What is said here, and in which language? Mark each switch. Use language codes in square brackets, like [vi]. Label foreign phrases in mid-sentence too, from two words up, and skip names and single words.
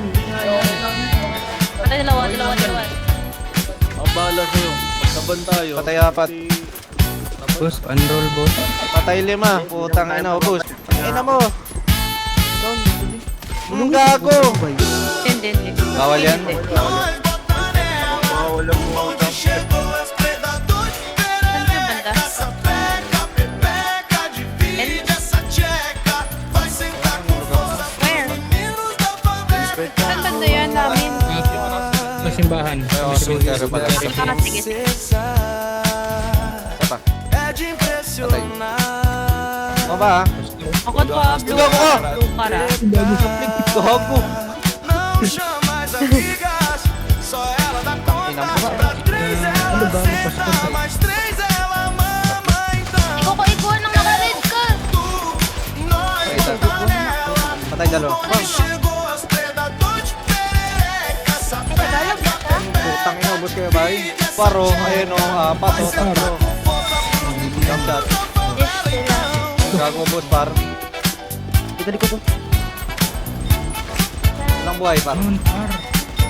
[tl] Patay dalawa. ang bahala sa'yo. Pagtaban tayo. Patay apat. [en] Boss, unroll boss. [tl] Patay 5. Putang ina, ubos. Ina mo. Anong gago? Hindi. Bawal yan? Hindi. [pt] nós bota nela. [tl] Wala mo. [pt] Onde chegou, as predadores de [tl] Saan yung banda? [pt] perereca. Sapeca, pepeca, divide essa tcheca. Vai sentar com força [en] Where? [pt] meninos da favela. [tl] Saan banda yan namin? Sa simbahan. Ayaw, sinter pala. Ah, sige. [pt] Princesa [tl] Isa pa. [pt] é de impressionar. [tl] Ano ba? Ako to, blue para. Gago. [pt] Não chama as amigas, só ela dá conta. Pra 3 ela senta, mais 3 ela mama. Então [tl] Iko nang nakaread ka. [pt] nós [tl] Patay isa. [pt] bota nela. [tl] Patay dalawa. [pt] Onde chegou, as predadores de perereca. Sapeca, [tl] Putang ina, ubos kayo ba? Paro, ayun o, apat o, tatlo. [en] Jump shot. [tl] Gago, ubos, par. Kita ko to. Ilang buhay, par? Par.